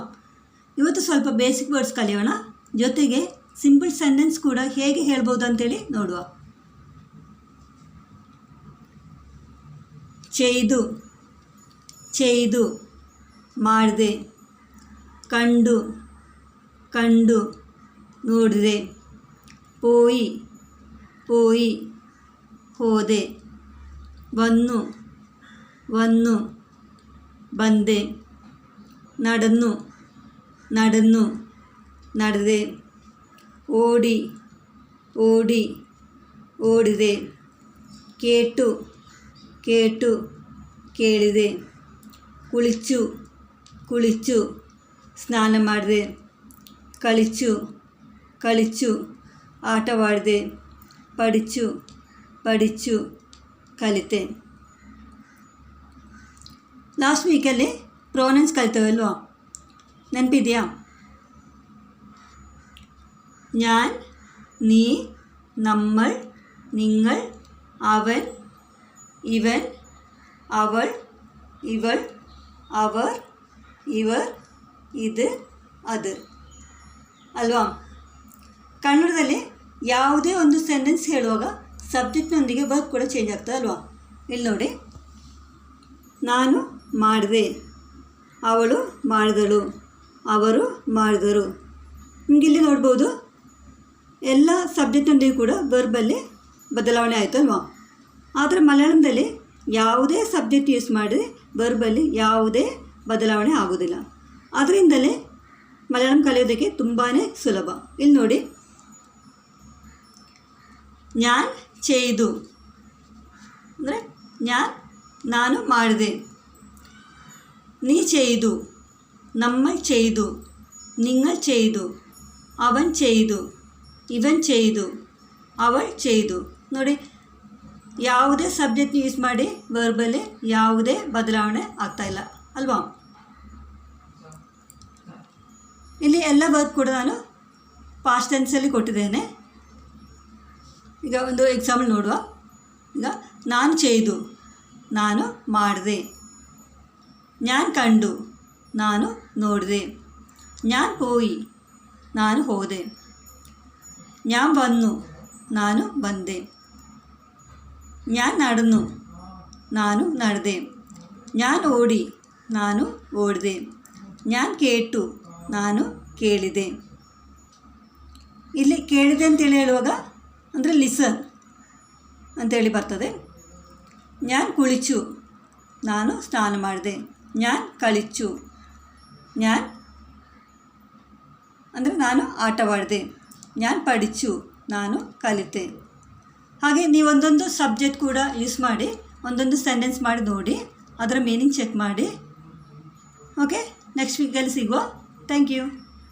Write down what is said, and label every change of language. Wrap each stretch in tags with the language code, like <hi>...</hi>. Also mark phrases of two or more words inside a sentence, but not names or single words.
<kn>ಇವತ್ತು ಸ್ವಲ್ಪ</kn> <en>basic words</en> <kn>ಕಲಿಯೋಣ, ಜೊತೆಗೆ</kn> <en>simple sentence</en> <kn>ಕೂಡ ಹೇಗೆ ಹೇಳ್ಬೋದು ಅಂತೇಳಿ ನೋಡುವ.</kn> <ml>ചെയ്തു, ചെയ്തു,</ml> <kn>ಮಾಡಿದೆ.</kn> <ml>കണ്ടു, കണ്ടു, ನೋಡಿದೆ. പോയി, പോയി, ಹೋದೆ. വന്നു, വന്നു, ಬಂದೆ. നടന്നു, നടന്നു,</ml> <kn>ನಡೆದೆ.</kn> <ml>ഓടി, ഓടി, ಓಡಿದೆ. കേട്ടു, കേട്ടു, ಕೇಳಿದೆ. കുളിച്ചു, കുളിച്ചു,</ml> <kn>ಸ್ನಾನ ಮಾಡಿದೆ.</kn> <ml>കളിച്ചു, കളിച്ചു, ಆಟವಾಡಿದೆ. പഠിച്ചു, പഠിച്ചു, ಕಲಿತೆ.</ml> <en>last week pronouns</en> <kn>ಕಲಿತವಲ್ವಾ, ನೆನಪಿದೆಯಾ?</kn> <ml>ഞാൻ, നീ, നമ്മൾ, നിങ്ങൾ, അവൻ, ഇവൻ, അവൾ, ഇവൾ, അവർ, ഇവർ, ഇത്,</ml> <kn>ಅದು ಅಲ್ವಾ? ಕನ್ನಡದಲ್ಲಿ ಯಾವುದೇ ಒಂದು ಸೆಂಟೆನ್ಸ್ ಹೇಳುವಾಗ ಸಬ್ಜೆಕ್ಟ್ನೊಂದಿಗೆ ವರ್ಕ್ ಕೂಡ ಚೇಂಜ್ ಆಗ್ತದೆ ಅಲ್ವಾ? ಇಲ್ಲಿ ನೋಡಿ, ನಾನು ಮಾಡಿದೆ, ಅವಳು ಮಾಡಿದಳು, ಅವರು ಮಾಡಿದರು. ನಿಮಗಿಲ್ಲಿ ನೋಡ್ಬೋದು, ಎಲ್ಲ ಸಬ್ಜೆಕ್ಟ್ನೊಂದಿಗೆ ಕೂಡ ವರ್ಬಲ್ಲಿ ಬದಲಾವಣೆ ಆಯಿತು ಅಲ್ವಾ? ಆದರೆ ಮಲಯಾಳಂದಲ್ಲಿ ಯಾವುದೇ</kn> <en>subject use</en> <kn>ಮಾಡಿದರೆ ವರ್ಬಲ್ಲಿ ಯಾವುದೇ ಬದಲಾವಣೆ ಆಗೋದಿಲ್ಲ. ಅದರಿಂದಲೇ ಮಲಯಾಳಂ ಕಲಿಯೋದಕ್ಕೆ ತುಂಬಾ ಸುಲಭ. ಇಲ್ಲಿ ನೋಡಿ,</kn> <ml>ഞാൻ ചെയ്തു</ml> <kn>ಅಂದರೆ ನಾನು ಮಾಡಿದೆ.</kn> <ml>നീ ചെയ്തു, നമ്മൾ ചെയ്തു, നിങ്ങൾ ചെയ്തു, അവൻ ചെയ്തു, ಇವൻ ചെയ്തു, ಅವൾ ചെയ്തു.</ml> <kn>ನೋಡಿ, ಯಾವುದೇ</kn> <en>subject use</en> <kn>ಮಾಡಿ ವರ್ಬಲ್ಲಿ ಯಾವುದೇ ಬದಲಾವಣೆ ಆಗ್ತಾಯಿಲ್ಲ ಅಲ್ವಾ? ಇಲ್ಲಿ ಎಲ್ಲ ವರ್ಕ್ ಕೂಡ ನಾನು</kn> <en>past tense</en> <kn>ಕೊಟ್ಟಿದ್ದೇನೆ. ಈಗ ಒಂದು ಎಕ್ಸಾಂಪಲ್ ನೋಡುವ. ಈಗ ನಾನು ചെയ്തു, ನಾನು ಮಾಡಿದೆ.</kn> <ml>ഞാൻ കണ്ടു,</ml> <kn>ನಾನು ನೋಡಿದೆ.</kn> <ml>ഞാൻ പോയി,</ml> <kn>ನಾನು ಹೋದೆ.</kn> <ml>ഞാൻ വന്നു,</ml> <kn>ನಾನು ಬಂದೆ.</kn> <ml>ഞാൻ നടന്നു,</ml> <kn>ನಾನು ನಡೆದೆ.</kn> <ml>ഞാൻ ഓടി,</ml> <kn>ನಾನು ಓಡಿದೆ.</kn> <ml>ഞാൻ കേട്ടു,</ml> <kn>ನಾನು ಕೇಳಿದೆ. ಇಲ್ಲಿ ಕೇಳಿದೆ ಅಂತೇಳಿ ಹೇಳುವಾಗ ಅಂದರೆ ಲಿಸನ್ ಅಂತೇಳಿ ಬರ್ತದೆ.</kn> <ml>ഞാൻ കുളിച്ചു,</ml> <kn>ನಾನು ಸ್ನಾನ ಮಾಡಿದೆ.</kn> <ml>ഞാൻ കളിച്ചു, ഞാൻ</ml> <kn>ಅಂದರೆ ನಾನು ಆಟವಾಡಿದೆ.</kn> <ml>ഞാൻ പഠിച്ചു,</ml> <kn>ನಾನು ಕಲಿತೆ. ಹಾಗೆ ನೀವು ಒಂದೊಂದು ಸಬ್ಜೆಕ್ಟ್ ಕೂಡ ಯೂಸ್ ಮಾಡಿ ಒಂದೊಂದು ಸೆಂಟೆನ್ಸ್ ಮಾಡಿ ನೋಡಿ, ಅದರ</kn> <en>meaning check</en> <kn>ಮಾಡಿ.</kn> <en>okay, next week</en> <kn>ಸಿಗುವ.</kn> <en>thank you.</en>